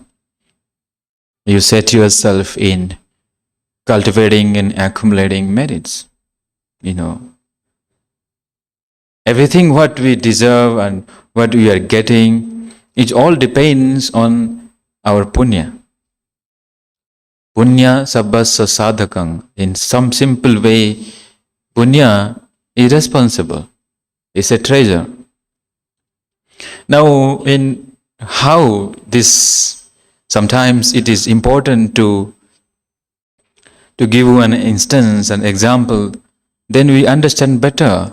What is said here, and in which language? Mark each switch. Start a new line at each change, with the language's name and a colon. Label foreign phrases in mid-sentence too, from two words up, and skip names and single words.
English: You set yourself in cultivating and accumulating merits. Everything what we deserve and what we are getting, it all depends on our punya.
Pali: Punya sabbasa sadhakang.
English: In some simple way, punya is responsible. It's a treasure. Now, in how this, sometimes it is important to give you an instance, an example, then we understand better.